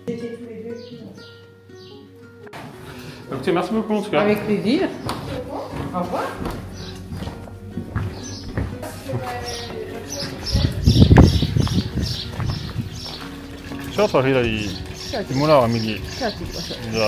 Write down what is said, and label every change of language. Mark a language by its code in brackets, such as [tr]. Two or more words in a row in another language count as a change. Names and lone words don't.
[fr] Écoutez, merci beaucoup en tout cas. Avec plaisir. Au revoir. [ja] シャーツは左、村は右。じゃあ行きましょう。